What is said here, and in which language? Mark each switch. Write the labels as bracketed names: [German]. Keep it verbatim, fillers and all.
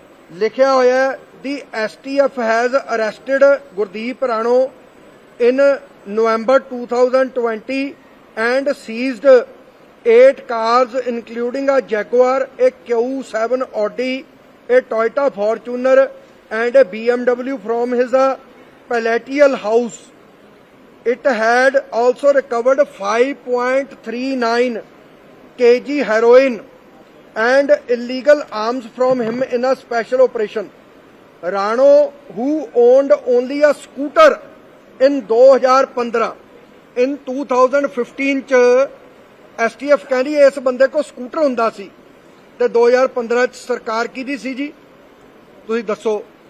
[English] ਲਿਖਿਆ ਹੋਇਆ ਹੈ the STF has arrested Gurdeep Rano in November two thousand twenty and seized eight cars including a Jaguar, a Q seven Audi, a Toyota Fortuner and a B M W from his uh, palatial house. It had also recovered five point three nine kilograms heroin and illegal arms from him in a special operation. Rano, who owned only a scooter in twenty fifteen, [Punjabi] in twenty fifteen ch STF ਕਹਿੰਦੀ ਇਸ ਬੰਦੇ ਕੋਲ scooter ਹੁੰਦਾ ਸੀ ਤੇ ਦੋ ਹਜ਼ਾਰ ਪੰਦਰਾਂ 'ਚ ਸਰਕਾਰ ਕਿਹਦੀ ਸੀ ਜੀ, ਤੁਸੀਂ ਦੱਸੋ?